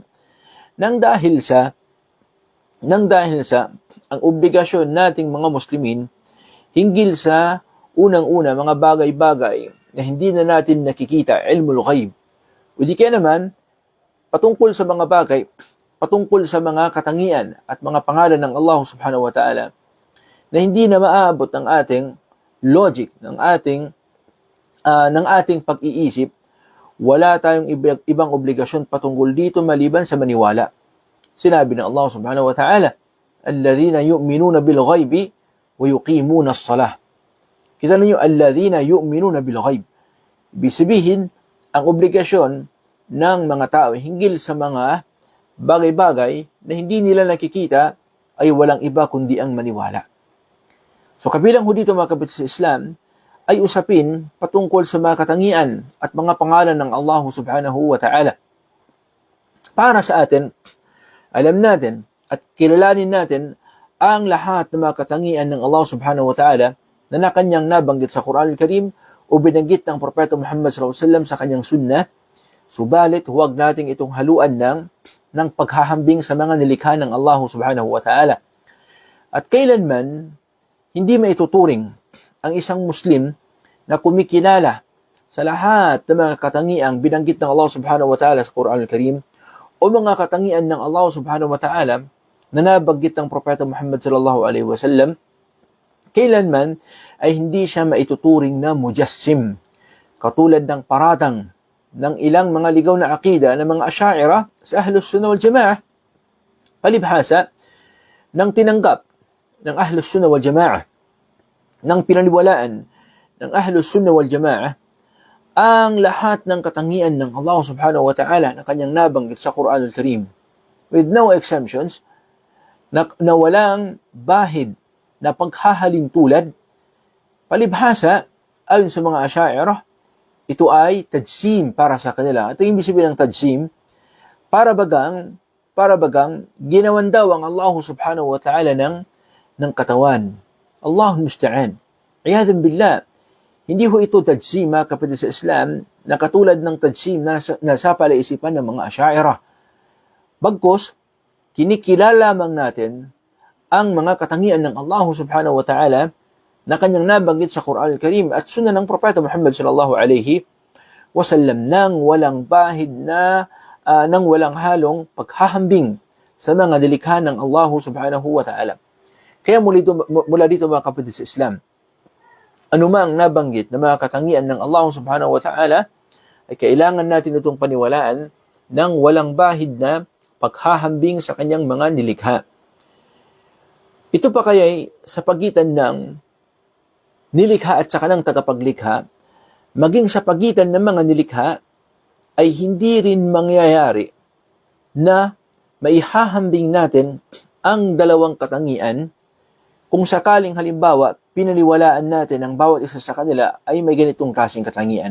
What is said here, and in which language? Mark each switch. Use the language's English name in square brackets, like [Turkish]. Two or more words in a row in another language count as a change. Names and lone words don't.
[Filipino] Nang dahil sa ang obligasyon nating mga Muslimin hinggil sa unang-una mga bagay-bagay na hindi na natin nakikita, [Arabic] علم الغيب. [Filipino] O di kaya naman, patungkol sa mga bagay, patungkol sa mga katangian at mga pangalan ng Allah [Arabic] سبحانه وتعالى [Filipino] na hindi na maaabot ng ating logic, ng ating pag-iisip, wala tayong ibang obligasyon patungkol dito maliban sa maniwala. Sinabi ng Allah [Arabic] سبحانه وتعالى, الذين يؤمنون بالغيب ويقيمون الصلاة. [Filipino] Kita ninyo, [Arabic] الذين يؤمنون بالغيب. [Filipino] Ibig sabihin, ang obligasyon ng mga tao hinggil sa mga bagay-bagay na hindi nila nakikita ay walang iba kundi ang maniwala. So kabilang ho dito mga kapatid sa Islam ay usapin patungkol sa mga katangian at mga pangalan ng Allah [Arabic] سبحانه وتعالى. [Filipino] Para sa atin, alam natin at kilalanin natin ang lahat ng mga katangian ng Allah [Arabic] سبحانه وتعالى [Filipino] na nakanyang nabanggit sa Quran al-Karim o binanggit ng Propeta Muhammad [Arabic] صلى الله عليه وسلم [Filipino] sa kanyang sunnah. Subalit, huwag nating itong haluan ng paghahambing sa mga nilikha ng Allah [Arabic] سبحانه وتعالى. [Filipino] At kailanman, hindi maituturing ang isang Muslim na kumikilala sa lahat ng mga katangiang binanggit ng Allah [Arabic] سبحانه وتعالى [Filipino] sa Quran al-Karim o mga katangian ng Allah [Arabic] سبحانه وتعالى [Filipino] na nabanggit ng Propeta Muhammad [Arabic] صلى الله عليه وسلم, [Filipino] kailanman ay hindi siya maituturing na mujassim, katulad ng paratang ng ilang mga ligaw na akida ng mga Asy'ariyah sa Ahlus Sunnah wal Jama'ah. Palibhasa ng tinanggap ng Ahlus Sunnah wal Jama'ah, ng pinaniwalaan ng Ahlus Sunnah wal Jama'ah ang lahat ng katangian ng Allah [Arabic] سبحانه وتعالى [Filipino] na kanyang nabanggit sa Quranul Karim, [English] with no exemptions, [Filipino] na walang bahid na paghahalin tulad. Palibhasa, ayon sa mga Asy'ariyah, ito ay tajsim para sa kanila. Ito yung ibig sabihin ng tajsim, para bagang ginawan daw ang Allah [Arabic] سبحانه وتعالى [Filipino] ng katawan. [Arabic] الله المستعان. عياذا بالله. [Filipino] Hindi ho ito tajsim, mga kapatid sa Islam, na katulad ng tajsim na nasa palaisipan ng mga Asy'ariyah. Bagkus, kinikilala lamang natin ang mga katangian ng Allah [Arabic] سبحانه وتعالى [Filipino] na kanyang nabanggit sa Quran al-Karim at sunna ng Propeta Muhammad [Arabic] صلى الله عليه وسلم [Filipino] nang walang bahid na nang walang halong paghahambing sa mga nilikha ng Allah [Arabic] سبحانه وتعالى. [Filipino] Kaya mula dito mga kapatid sa Islam, anumang nabanggit na mga katangian ng Allah [Arabic] سبحانه وتعالى [Filipino] ay kailangan natin itong paniwalaan ng walang bahid na paghahambing sa kanyang mga nilikha. Ito pa kaya sa pagitan ng nilikha at saka ng tagapaglikha, maging sa pagitan ng mga nilikha, ay hindi rin mangyayari na maihahambing natin ang dalawang katangian kung sakaling halimbawa pinaniwalaan natin ang bawat isa sa kanila ay may ganitong klaseng katangian.